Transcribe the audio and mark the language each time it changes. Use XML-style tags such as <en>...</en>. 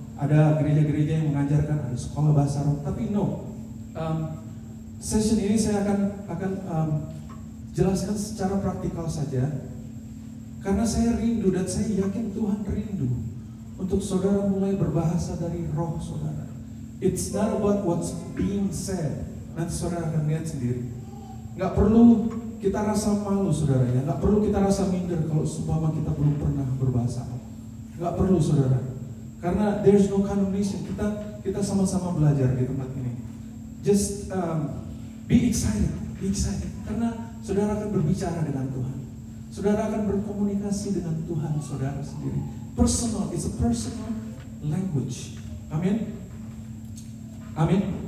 <id>Ada gereja-gereja yang mengajarkan ada sekolah bahasa roh, tapi no. Session ini saya akan jelaskan secara praktikal saja. Karena saya rindu dan saya yakin Tuhan rindu untuk saudara mulai berbahasa dari roh saudara.</id> <en>It's not about what's being said.</en> <id>Nanti saudara akan lihat sendiri. Nggak perlu kita rasa malu, saudara ya. Nggak perlu kita rasa minder kalau seumpama kita belum pernah berbahasa. Nggak perlu, saudara. Karena</id> <en>there's no condemnation.</en> <id>Kita sama-sama belajar di tempat ini.</id> <en>Just be excited,</en> <id>karena saudara akan berbicara dengan Tuhan. Saudara akan berkomunikasi dengan Tuhan saudara sendiri. Personal,</id> <en>it's a personal language.</en> <id>Amin. Amin.</id>